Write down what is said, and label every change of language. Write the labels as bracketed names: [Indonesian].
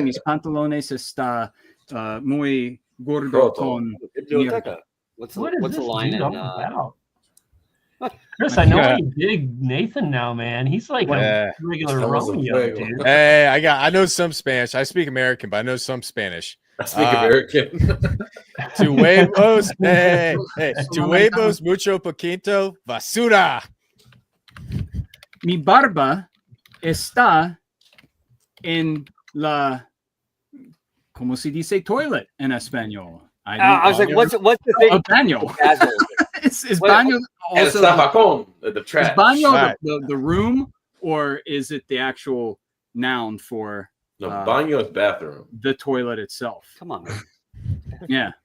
[Spanish] Mis pantalones está muy gordo con mierda. [English] What's What is the this line dude in all about? Chris, I know you dig Nathan now, man. He's like a regular Romeo, dude. Hey, I know some Spanish. I speak American, but I know some Spanish. I speak American. [Spanish] Tu huevos, hey, tu huevos mucho poquito basura. Mi barba está en la, ¿cómo se dice toilet en español? [English] I was like, what's the thing? Baño. is baño also the trash? Is baño the room, or is it the actual noun for baño is bathroom? The toilet itself. Come on, man. Yeah.